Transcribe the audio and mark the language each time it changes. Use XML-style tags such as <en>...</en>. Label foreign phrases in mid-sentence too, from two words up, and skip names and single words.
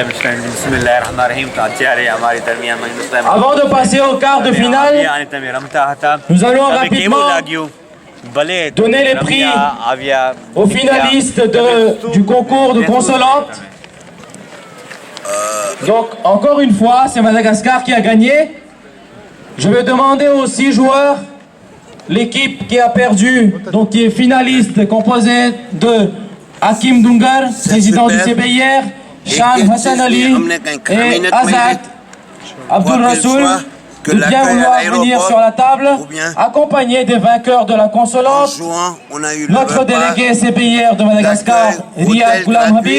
<gu>બિસ્મિલ્લાહિર્રહમાનિર્રહીમ તો અત્યારે અમારી દરમિયાનમાં યુનુસભાઈ</gu> <fr>Avant de passer au quart de finale,</fr> <gu>અને તમે રમતા હતા</gu> <fr>nous allons</fr> <gu>તમને કેવું</gu> <fr>rapidement</fr> <gu>લાગ્યું ભલે</gu> <fr>donner les prix</fr> <gu>રમ્યા, આવ્યા</gu> <fr>aux finalistes du concours de consolante. Donc, encore une fois, c'est Madagascar qui a gagné. Je vais demander aux 6 joueurs, l'équipe qui a perdu, donc qui est finaliste, composée de Hakim Dungar, président du CBIR, Shan Hassan Ali et Azad Abdul Rasoul, de bien vouloir venir sur la table, accompagné des vainqueurs de la consolante, notre délégué CBIR de Madagascar, Riyad Goulam Habib,</fr>